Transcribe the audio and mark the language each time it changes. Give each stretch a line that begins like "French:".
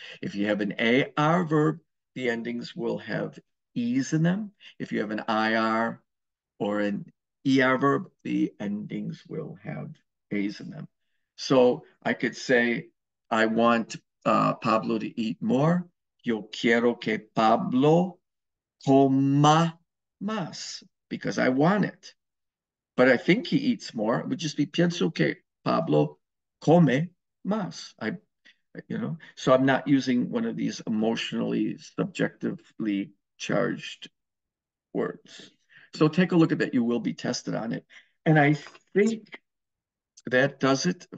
English: If you have an AR verb, the endings will have E's in them. If you have an IR or an ER verb, the endings will have A's in them. So I could say, I want Pablo to eat more.
Spanish: Yo quiero que Pablo coma más because I want it.
English: But I think he eats more. It would just be pienso que Pablo come más. So I'm not using one of these emotionally, subjectively charged words. So take a look at that. You will be tested on it. And I think that does it.